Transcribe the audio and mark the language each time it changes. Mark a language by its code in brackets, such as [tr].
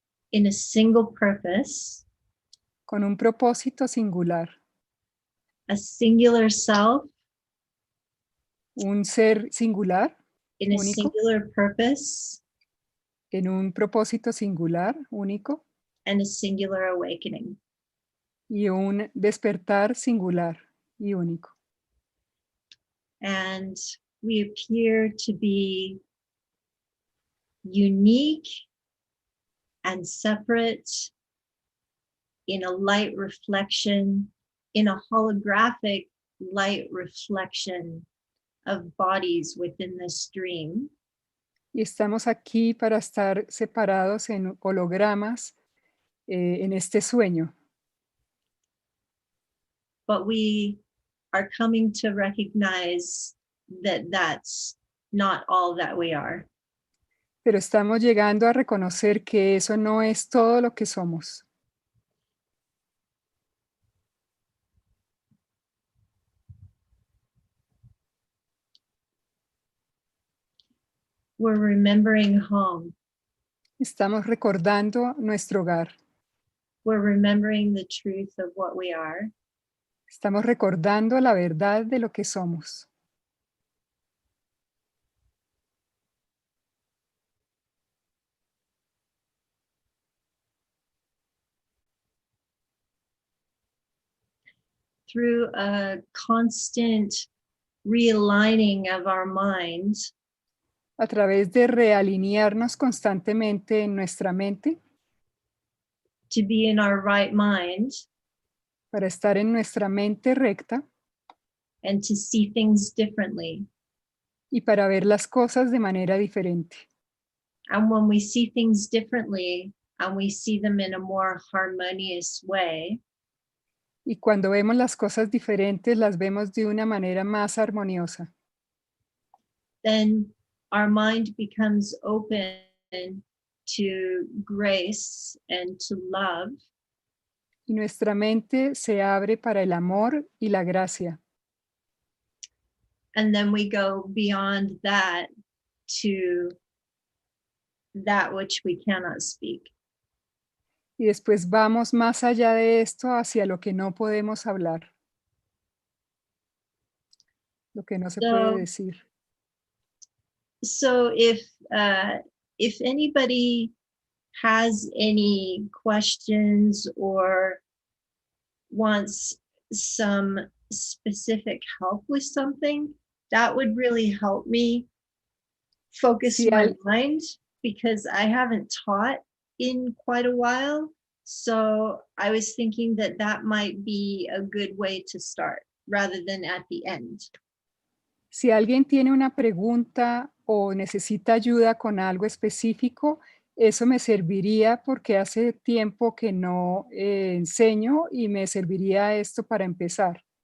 [en] in a single purpose, [es] con un propósito singular, [en] a singular self [es] un ser singular, [en] in a [es] único, [en] singular purpose, [es] en un propósito singular, único, [en] and a singular awakening. [es] y un despertar singular y único. [en] And we appear to be unique and separate in a light reflection, in a holographic light reflection of bodies within this dream. [es] Y estamos aquí para estar separados en hologramas en este sueño. [en] But we are coming to recognize that that's not all that we are. [es] Pero estamos llegando a reconocer que eso no es todo lo que somos. [en] We're remembering home. [es] Estamos recordando nuestro hogar. [en] We're remembering the truth of what we are. [es] Estamos recordando la verdad de lo que somos. [en] Through a constant realigning of our mind, [es] A través de realinearnos constantemente en nuestra mente [en] to be in our right mind [es] para estar en nuestra mente recta [en] and to see things differently. [es] y para ver las cosas de manera diferente. [en] And when we see things differently and we see them in a more harmonious way, [es] Y cuando vemos las cosas diferentes, las vemos de una manera más armoniosa. [en] then our mind becomes open to grace and to love. [es] Y nuestra mente se abre para el amor y la gracia. [en] And then we go beyond that to that which we cannot speak. [es] Y después vamos más allá de esto hacia lo que no podemos hablar, lo que no se puede decir. [en] So if anybody has any questions or wants some specific help with something, that would really help me focus [es] Si [en] my mind, because I haven't taught in quite a while. So I was thinking that that might be a good way to start rather than at the end. [es] Si alguien tiene una pregunta o necesita ayuda con algo específico, eso me serviría porque hace tiempo que no enseño y me serviría esto para empezar.